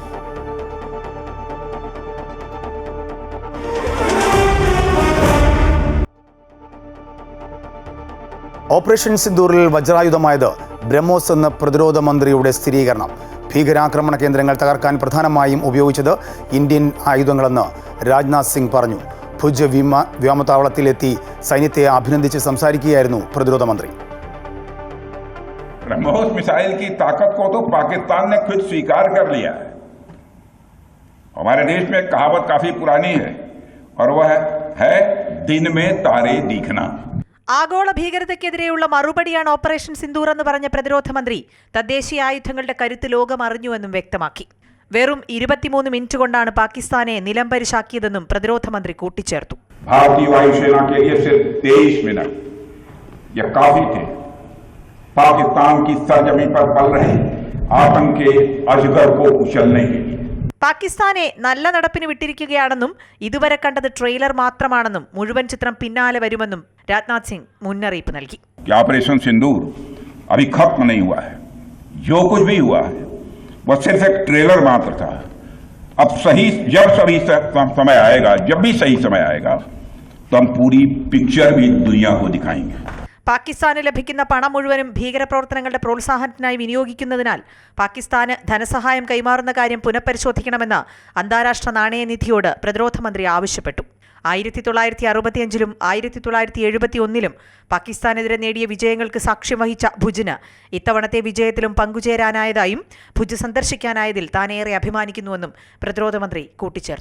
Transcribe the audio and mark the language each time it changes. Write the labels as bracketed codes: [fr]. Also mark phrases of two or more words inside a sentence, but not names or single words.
[ml] ഓപ്പറേഷൻ സിന്ദൂറിൽ വജ്രായുധമായത് ബ്രഹ്മോസ് എന്ന പ്രതിരോധ മന്ത്രിയുടെ സ്ഥിരീകരണം. ഭീകരാക്രമണ കേന്ദ്രങ്ങൾ തകർക്കാൻ പ്രധാനമായും ഉപയോഗിച്ചത് ഇന്ത്യൻ ആയുധങ്ങളെന്ന് രാജ്നാഥ് സിംഗ് പറഞ്ഞു. ഭുജ് വ്യോമതാവളത്തിലെത്തി സൈന്യത്തെ അഭിനന്ദിച്ച് സംസാരിക്കുകയായിരുന്നു പ്രതിരോധ മന്ത്രി. [hi] ब्रह्मोस मिसाइल की ताकत को तो पाकिस्तान ने खुद स्वीकार कर लिया है. हमारे देश में कहावत काफी पुरानी है और वह है दिन में तारे दिखना. [ml] ആഗോള ഭീകരതയ്ക്കെതിരെയുള്ള മറുപടിയാണ് ഓപ്പറേഷൻ സിന്ദൂർ എന്ന് പറഞ്ഞ പ്രതിരോധ മന്ത്രി തദ്ദേശീയ ആയുധങ്ങളുടെ കരുത്ത് ലോകം അറിഞ്ഞുവെന്നും വ്യക്തമാക്കി. വെറും 23 മിനിറ്റ് കൊണ്ടാണ് പാകിസ്ഥാനെ നിലംപരിശാക്കിയതെന്നും പ്രതിരോധ മന്ത്രി കൂട്ടിച്ചേർത്തു. [hi] भारतीय वायुसेना के लिए सिर्फ 23 मिनट यह काफी थे पाकिस्तान की सरजमी पर पल रहे आतंक के अजगर को कुचलने के लिए. [ml] പാകിസ്ഥാനെ നല്ല നടപ്പിന് വിട്ടിരിക്കുകയാണെന്നും ഇതുവരെ കണ്ടത് ട്രെയിലർ മാത്രമാണെന്നും മുഴുവൻ ചിത്രം പിന്നാലെ വരുമെന്നും രാജ്നാഥ് സിംഗ് മുന്നറിയിപ്പ് നൽകി. [hi] ऑपरेशन सिंदूर अभी खत्म नहीं हुआ है. जो कुछ भी हुआ है वह सिर्फ एक ट्रेलर मात्र था. अब जब भी सही समय आएगा तो हम पूरी पिक्चर भी दुनिया को दिखाएंगे. [ml] പാകിസ്ഥാന് ലഭിക്കുന്ന പണം മുഴുവനും ഭീകരപ്രവർത്തനങ്ങളുടെ പ്രോത്സാഹനത്തിനായി വിനിയോഗിക്കുന്നതിനാൽ പാകിസ്ഥാന് ധനസഹായം കൈമാറുന്ന കാര്യം പുനഃപരിശോധിക്കണമെന്ന് അന്താരാഷ്ട്ര നാണയനിധിയോട് പ്രതിരോധ മന്ത്രി ആവശ്യപ്പെട്ടു. 1965-ലും 1971-ലും പാകിസ്ഥാനെതിരെ നേടിയ വിജയങ്ങൾക്ക് സാക്ഷ്യം വഹിച്ച ഭുജിന് ഇത്തവണത്തെ വിജയത്തിലും പങ്കുചേരാനായതായും ഭുജ് സന്ദർശിക്കാനായതിൽ താനേറെ അഭിമാനിക്കുന്നുവെന്നും പ്രതിരോധ മന്ത്രി കൂട്ടിച്ചേർത്തു.